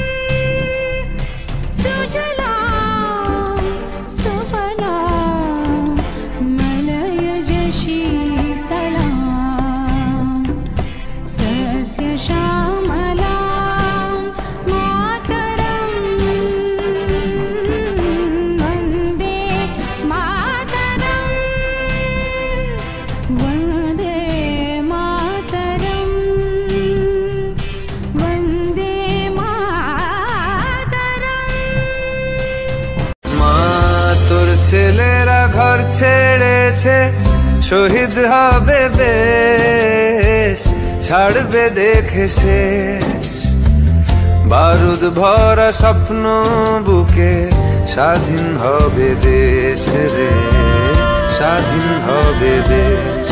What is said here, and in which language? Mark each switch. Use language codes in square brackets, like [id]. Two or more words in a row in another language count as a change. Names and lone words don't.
[sa] सुजलां सुफलां मलयज शीतलां सस्यश्यामलां मातरम् वन्दे मातरम् वन्दे मातरम् वन्दे मातरम्। [bn] মা তোর ছেলেরা ঘর ছেড়েছে, শহীদ হবে বেশ, ছাড়বে দেখে শেষ বারুদ ভরা স্বপ্ন বুকে, স্বাধীন হবে দেশ রে, স্বাধীন হবে দেশ।